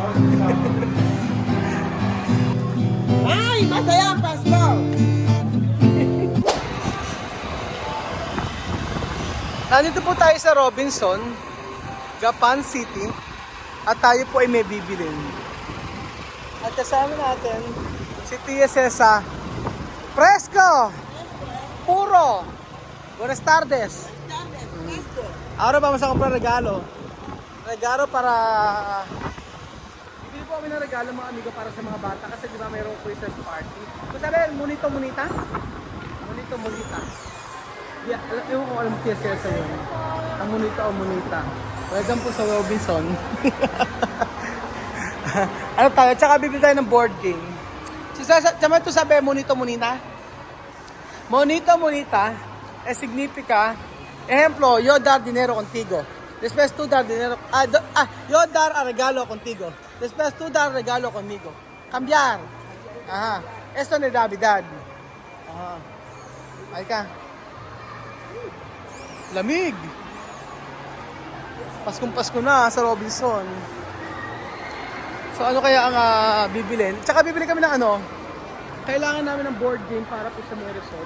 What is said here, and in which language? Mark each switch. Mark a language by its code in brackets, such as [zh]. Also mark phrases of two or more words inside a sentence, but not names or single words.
[tl] Ay, masaya ang Pasko! Nandito po tayo sa Robinson, Gapan City, at tayo po ay may bibilin. At kasama natin si Tia Cesa Fresco! [es] Puro! Buenas tardes! Ahora vamos a comprar regalo. Regalo para... [tl] Bibili po kami ng regalo mga amigo para sa mga bata kasi di ba mayroong [en] Christmas party. [tl] So sabi, munito munita? Munito munita. Yeah, ewan ko alam kaya siya sa'yo. Ang munita o munita. Welcome po sa Robinson. Ano tayo? Tsaka bibili tayo ng board game. Tsaka ito sabi, munito munita? [es] Monito munita, significa, ejemplo, yo dar dinero contigo. Después tú dar dinero, yo dar a regalo contigo. Después tú dar regalo conmigo. Cambiar. Ajá. Esto es Navidad. Ajá. [tl] Ay ka. Lamig. Paskong Pasko na sa Robinson. So ano kaya ang bibilin? Tsaka bibili kami ng ano? Kailangan namin ng board game para po sa may resort.